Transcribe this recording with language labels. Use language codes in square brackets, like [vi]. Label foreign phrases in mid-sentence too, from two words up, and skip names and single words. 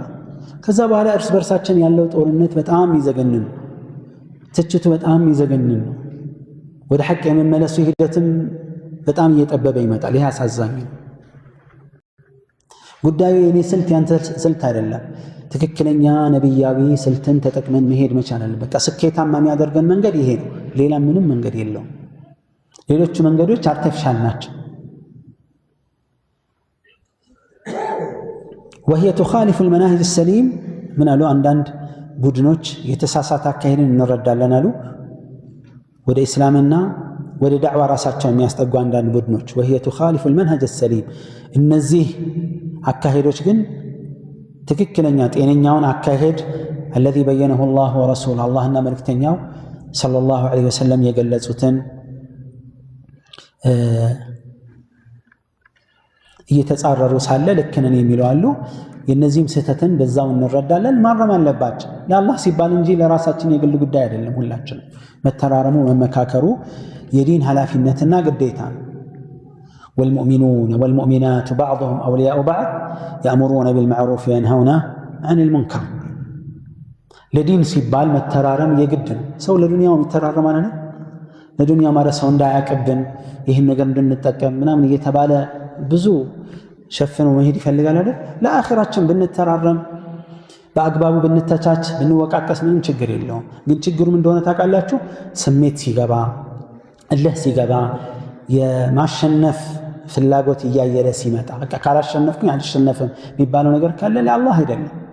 [am] ከዛ በኋላ እርስ በርሳችን ያለው ጦርነት በጣም ይዘገንን፣ ትችቱ በጣም ይዘገንን ነው። ወደ ሐቅ የመመለሱ ሂደትም በጣም እየጠበበ ይመጣል። ይሄ አሳዛኝ ነው። ጉዳዩ የኔ ስልት ያንተ ስልት አይደለም። ትክክለኛ ነቢያዊ ስልትን ተጠቅመን መሄድ መቻል አለብን። በቃ ስኬታማ የሚያደርገን መንገድ ይሄ ነው። ሌላ ምንም መንገድ የለውም። ሌሎቹ መንገዶች አርቲፊሻል ናቸው። [ar] وهي تخالف المناهج السليم من قالوا عندند [am] ቡድኖች የተሳሳተ አካሄድን እንረዳለን አሉ ወደ እስላምና ወደ ዳዕዋ ራሳቸው የሚያስጠጉ አንዳንድ ቡድኖች [ar] وهي تخالف المنهج السليم [am] እነዚህ አካሄዶች ግን ትክክለኛ ጤነኛውን አካሄድ [ar] الذي بينه الله ورسوله [am] اللهና መልእክተኛው [ar] صلى الله عليه وسلم [am] የገለጹትን እየተጻረሩ ሳለ ልክ ነን የሚሉ አሉ የነዚህም ስህተትን በዛው እንረዳለን ማረም አለባቸው ለአላህ ሲባል እንጂ ለራሳችን የግል ጉዳይ አይደለም ሁላችን መተራረሙ መመካከሩ የዲን ኃላፊነትና ግዴታ ነው [ar] والمؤمنون والمؤمنات بعضهم أولياء بعض يأمرون بالمعروف وينهون عن المنكر [am] ለዲን ሲባል መተራረም የግድ ነው ሰው ለዱንያው ይተራረም ማለት ነው ለዱንያ ማለት ሰው እንዳያቀብን ይሄን ነገር እንድንጠቀም ምናምን እየተባለ ብዙ ሸፍኖ መሄድ ይፈልጋል አይደል ለአኺራችን ብንተራረም በአግባቡ ብንተቻች ብንወቃቀስ ምንም ችግር የለውም ግን ችግሩ ምን እንደሆነ ታውቃላችሁ ስሜት ሲገባ እልህ ሲገባ የማሸነፍ ፍላጎት እያየለ ሲመጣ በቃ ካላሸነፍኩኝ አልሸነፍም የሚባለው ነገር ካለ ለአላህ አይደለም